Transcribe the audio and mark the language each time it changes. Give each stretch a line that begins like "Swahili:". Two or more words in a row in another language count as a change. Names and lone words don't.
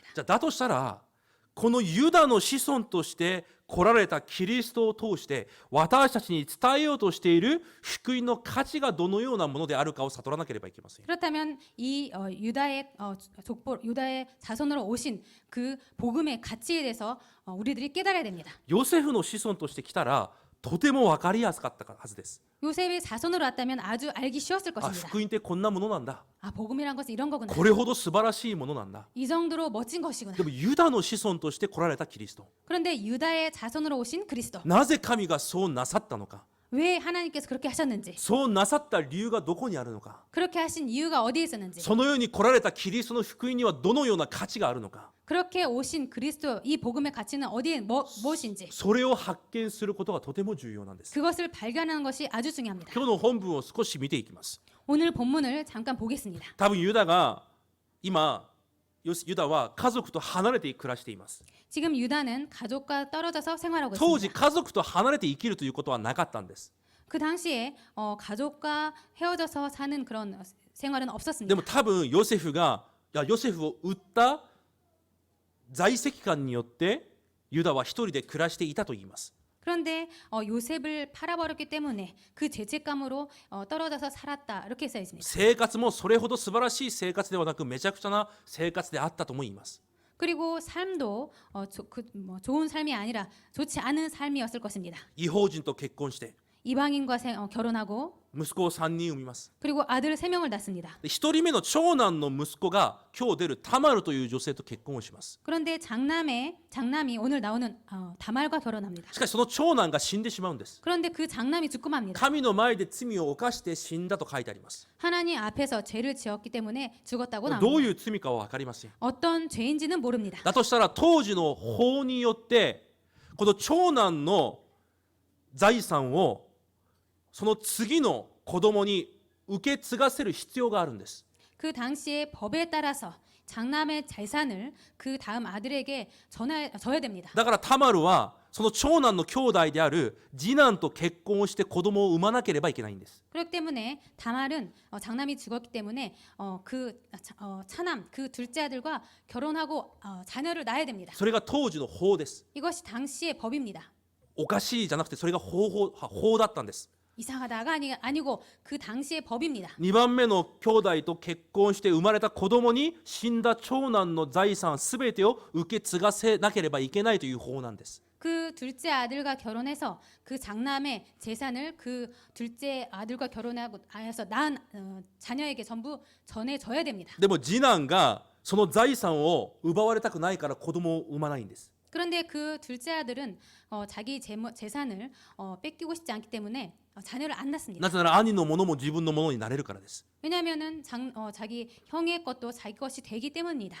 Japanese: じゃあだとしたらこのユダの子孫として来られたキリストを通して私たちに伝えようとしている福音の価値がどのようなものであるかを悟らなければいけません。
Korean: 그렇다면 이 유다의 자손으로 오신 그 복음의 가치에 대해서 우리들이 깨달아야 됩니다.
Japanese: ヨセフの子孫として来たらとても分かりやすかったはずです。
Korean: 요셉의 자손으로 왔다면 아주 알기 쉬웠을
Japanese: あ、
Korean: 것입니다.
Japanese: 福音ってこんなものなんだ。
Korean: 복음이란 것은 이런 거구나.
Japanese: これほど素晴らしいものなんだ。
Korean: 이 정도로 멋진 것이구나.
Japanese: でもユダの子孫として来られたキリスト。
Korean: 그런데 유다의 자손으로 오신 그리스도.
Japanese: なぜ神がそうなさったのか。
Korean: 왜 하나님께서 그렇게 하셨는지,
Japanese: そうなさった理由がどこにあるのか。
Korean: 그렇게 하신 이유가 어디에 있었는지,
Japanese: そのように来られたキリストの福音にはどのような価値があるのか。
Korean: 그렇게 오신 그리스도 이 복음의 가치는 어디에 무엇인지
Japanese: それを発見することがとても重要なんです。
Korean: 그것을 발견하는 것이 아주 중요합니다.
Japanese: 今日の本文を少し見ていきます。
Korean: 오늘 본문을 잠깐 보겠습니다.
Japanese: 多分ユダが今ユダは家族と離れて暮らしています。
Korean: 지금 유다는 가족과 떨어져서 생활하고
Japanese: 当時
Korean: 있습니다.
Japanese: 家族と離れて生きるということはなかったんです。
Korean: 그 당시에 가족과 헤어져서 사는 그런 생활은
Japanese: で
Korean: 없었습니다.
Japanese: も多分ヨセフがヨセフを売った在籍感によってユダは一人で暮らしていたと言います。
Korean: 그런데 요셉을 팔아버렸기 때문에 그 죄책감으로 떨어져서 살았다 이렇게 써 있습니다.
Japanese: 生活もそれほど素晴らしい生活ではなくめちゃくちゃな生活であったとも言います。
Korean: 그리고 삶도 좋은 삶이 아니라 좋지 않은 삶이었을 것입니다.
Japanese: 異邦人と結婚して
Korean: 이방인과 결혼하고
Japanese: 息子を3人産みます。
Korean: 그리고 아들 3명을 낳습니다.
Japanese: 1 人目の長男の息子が今日出るタマルという女性と結婚をします。
Korean: 그런데 장남이 오늘 나오는 다말과 결혼합니다.
Japanese: しかしその長男が死んでしまうんです。
Korean: 그런데 그 장남이 죽고 맙니다.
Japanese: 神の前で罪を犯して死んだと書いてあります。
Korean: 하나님 앞에서 죄를 지었기 때문에 죽었다고
Japanese: どう
Korean: 나옵니다.
Japanese: いう罪かは分かりません。
Korean: 어떤 죄인지는 모릅니다.
Japanese: だとしたら当時の法によってこの長男の財産をその次の子供に受け継がせる必要があるんです。
Korean: 그 당시의 법에 따라서 장남의 재산을 그 다음 아들에게 져야 됩니다.
Japanese: だからタマルはその長男の兄弟である次男と結婚をして子供を産まなければいけないんです。
Korean: 그렇기 때문에 다말은 장남이 죽었기 때문에 차남 그 둘째 아들과 결혼하고 자녀를 낳아야 됩니다.
Japanese: それが当時の法です。
Korean: 이것이 당시의 법입니다.
Japanese: おかしいじゃなくてそれが法だったんです。
Korean: 이상하다가 아니고 그 당시의 법입니다.
Japanese: 2 番目の兄弟と結婚して生まれた子供に死んだ長男の財産すべてを受け継がせなければいけないという法なんです。
Korean: 그 둘째 아들과 결혼해서 그 장남의 재산을 그 둘째 아들과 결혼하고 해서 낳은 자녀에게 전부 전해줘야 됩니다.
Japanese: でも次男がその財産を奪われたくないから子供を産まないんです。
Korean: 그런데 그 둘째 아들은 자기 재산을 뺏기고 싶지 않기 때문에 자녀를 안 낳습니다.
Japanese: なぜなら兄のものも自分のものになれるからです。
Korean: 왜냐하면은 자기 형의 것도 자기 것이 되기 때문입니다.